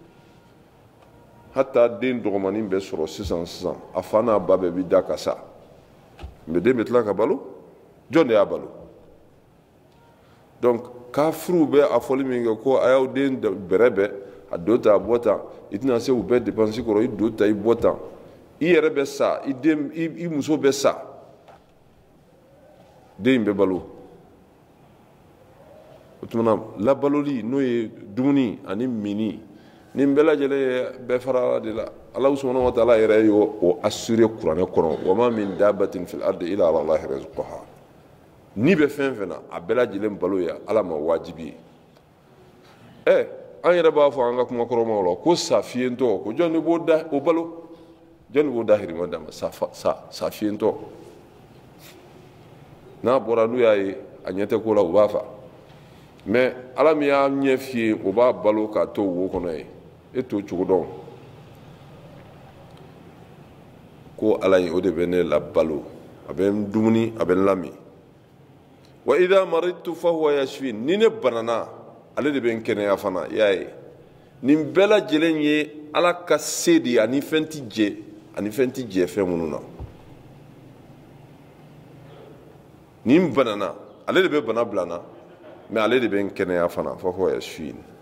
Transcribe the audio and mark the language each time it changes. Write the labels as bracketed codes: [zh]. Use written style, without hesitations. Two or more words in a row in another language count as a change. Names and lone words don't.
[bm] hatta den dɔgɔmanin bɛ sɔrɔ sisan a fa n'a ba bɛɛ bi da ka sa mais den bɛ tila ka balo jɔn de y'a balo donc kafiriw bɛ a fɔli min kɛ ko a y'aw den bɛrɛ bɛɛ a do ta a bɔ tan i tɛna se u bɛɛ dépense kɔrɔ i do ta i bɔ tan i yɛrɛ bɛ sa i muso bɛ sa den in bɛ balo o tuma labaloli n'o ye dumuni ani mini nin bɛɛ lajɛlen ye bɛɛ fara ala de la ala [ar] سبحانه وتعالى [bm] yɛrɛ y'o assuré kuranɛ kɔnɔ [ar] وما من دابة في الأرض إلا على الله رزقها [bm] ni bɛ fɛn fɛn na a bɛɛ lajɛlen balo ye ala ma wajibi ye an yɛrɛ b'a fɔ an ka kumakɔrɔmaw la ko sa fiyentɔ ko jɔn de b'o da o balo jɔn de b'o dahirimɛ d'a ma sa fiyentɔ n'a bɔra n'u y'a ye a ɲɛ tɛ ko la u b'a fa mais ala min y'a ɲɛ fiye o b'a balo k'a to wo kɔnɔ ye e t'o cogo dɔn ko ala ye o de bɛ ne la balo a bɛ n dumuni a bɛ n lami [ar] وإذا مرضت فهو يشفين [bm] ni ne banana ale de bɛ n kɛnɛya fana i y'a ye nin bɛɛ lajɛlen ye ala ka se de ye ani fɛn ti jɛ fɛn minnu na ni n banana ale de bɛ bana bila n na mais ale de bɛ n kɛnɛya fana [ar] فهو يشفين